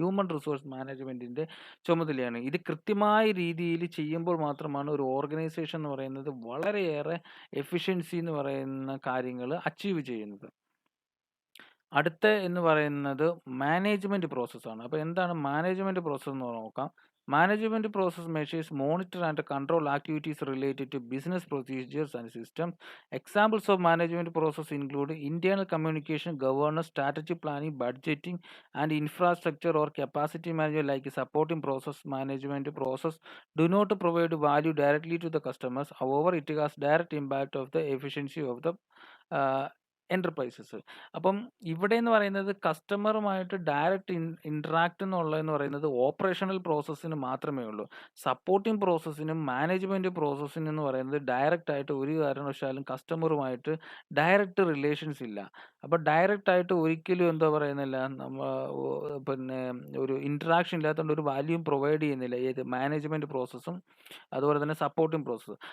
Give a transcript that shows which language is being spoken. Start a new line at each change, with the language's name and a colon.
Malayalam: Human resource മാനേജ്മെൻറ്റിൻ്റെ ചുമതലയാണ്. ഇത് കൃത്യമായ രീതിയിൽ ചെയ്യുമ്പോൾ മാത്രമാണ് ഒരു ഓർഗനൈസേഷൻ എന്ന് പറയുന്നത് വളരെയേറെ എഫിഷ്യൻസി എന്ന് പറയുന്ന കാര്യങ്ങൾ അച്ചീവ് ചെയ്യുന്നത്. അടുത്ത എന്ന് പറയുന്നത് മാനേജ്മെൻറ്റ് പ്രോസസ്സാണ്. അപ്പോൾ എന്താണ് മാനേജ്മെൻറ്റ് പ്രോസസ്സ് എന്ന് നോക്കാം.
English: Management process measures monitor and control activities related to business procedures and systems. Examples of management process include internal communication, governance, strategy planning, budgeting, and infrastructure or capacity management like supporting process. Management process do not provide value directly to the customers. However, it has direct impact of the efficiency of the enterprises.
Malayalam: അപ്പം ഇവിടെ എന്ന് പറയുന്നത് കസ്റ്റമറുമായിട്ട് direct interact എന്നുള്ളതെന്ന് പറയുന്നത് operational പ്രോസസ്സിന് മാത്രമേ ഉള്ളൂ. Supporting പ്രോസസ്സിനും management പ്രോസസ്സിനും എന്ന് പറയുന്നത് direct ആയിട്ട് ഒരു കാരണവശാലും കസ്റ്റമറുമായിട്ട് ഡയറക്റ്റ് റിലേഷൻസ് ഇല്ല. അപ്പോൾ ഡയറക്റ്റ് ആയിട്ട് ഒരിക്കലും എന്താ പറയുന്നില്ല, പിന്നെ ഒരു ഇൻട്രാക്ഷൻ ഇല്ലാത്തതുകൊണ്ട് ഒരു വാല്യൂം പ്രൊവൈഡ് ചെയ്യുന്നില്ല ഏത് മാനേജ്മെൻറ്റ് പ്രോസസ്സും അതുപോലെ തന്നെ സപ്പോർട്ടിംഗ് പ്രോസസ്സ്.